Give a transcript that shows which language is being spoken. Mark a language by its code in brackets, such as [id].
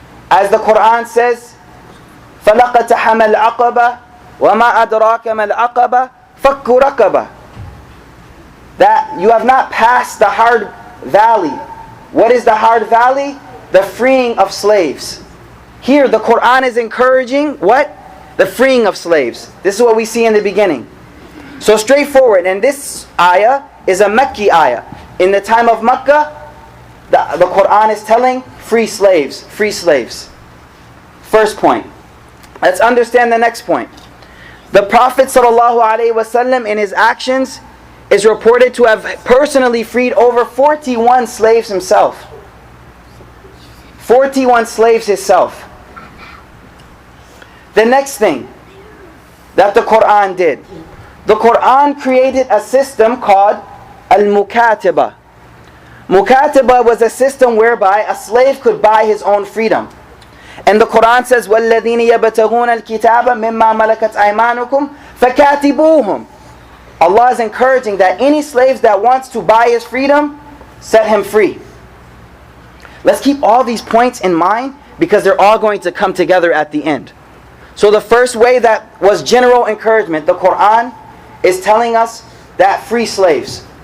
[en] As the Quran says, [ar] فَلَقَتَحَمَ الْعَقَبَةِ وَمَا أَدْرَاكَ مَا الْعَقَبَةِ فَكُّ رَقَبَةٍ. [en] That you have not passed the hard valley. What is the hard valley? The freeing of slaves. Here the Quran is encouraging what? The freeing of slaves. This is what we see in the beginning. So straightforward. And this ayah is a Makki ayah. In the time of Makkah, the Quran is telling free slaves. Free slaves. First point. Let's understand the next point. The Prophet ﷺ in his actions is reported to have personally freed over 41 slaves himself. 41 slaves himself. The next thing that the Quran did. The Quran created a system called Al-Mukatiba. Mukatiba was a system whereby a slave could buy his own freedom. And the Quran says, [ar] وَالَّذِينَ يَبْتَغُونَ الْكِتَابَ مِمَّا مَلَكَتْ أَيْمَانُكُمْ فَكَاتِبُوهُم. [en] Allah is encouraging that any slaves that wants to buy his freedom, set him free. Let's keep all these points in mind because they're all going to come together at the end. So the first way that was general encouragement, the Quran is telling us that free slaves.